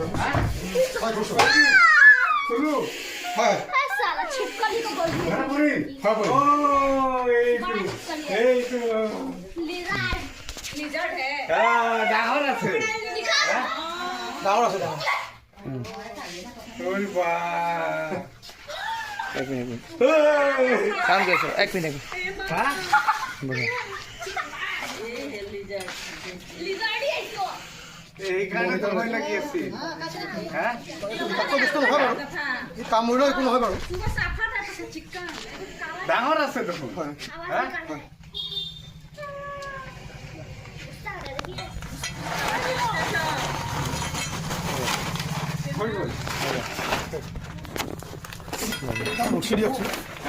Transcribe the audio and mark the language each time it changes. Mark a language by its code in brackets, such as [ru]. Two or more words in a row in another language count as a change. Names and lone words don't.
[as] শুনো হয় [hi] साला छिपकली को बोल दिया [as] ধৰা পৰিল এইটো [hi] लिजर्ड है [as] ডাঙৰ আছে ডাঙৰ আছে ডাঙৰ ওই বা এক মিনিট চাউণ্ড কৰি আছোঁ এক মিনিট হা বঢ়িয়া [hi] लिजर्ड है इसको [as] এইখানে তো ভয় লাগি আছে হ্যাঁ তাতকৈ বস্তু নহয় বাৰু এই কামুৰিলেও একো নহয় বাৰু [hi] सुबह साफा था चिकन [as] ডাঙৰ আছে দেখোন হ্যাঁ হৈ গ'ল ৰছী দিয়কচোন হা